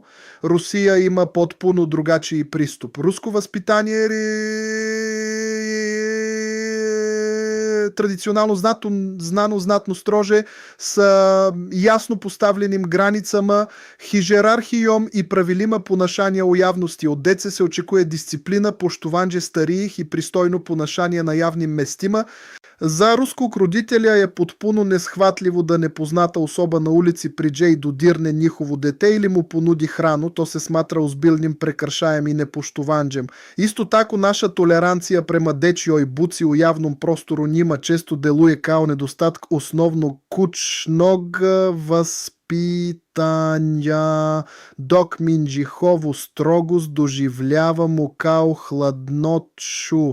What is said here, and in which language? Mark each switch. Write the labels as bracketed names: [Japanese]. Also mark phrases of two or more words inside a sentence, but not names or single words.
[Serbian] Rusija ima potpuno drugačiji pristup. Rusko vaspitanje je tradicionalno znatno strože sa jasno postavljenim granicama, hierarhijom i pravilima ponašanja u javnosti. Od dece se očekuje disciplina, poštovanje starijih i pristojno ponašanje na javnim местима. За рускog родителя je potpuno neshvatljivo da непозната osoba na ulici priđe i dodirne njihovo dete ili mu ponudi hranu. To se smatra ozbiljnim prekršajem i nepoštovanjem. Isto tako naša tolerancija prema dečjoj buci u javnom prostoru njima često deluje kao nedostatak osnovnog kućnog vaspitanja, dok mi njihovu strogost doživljavamo kao hladnoću.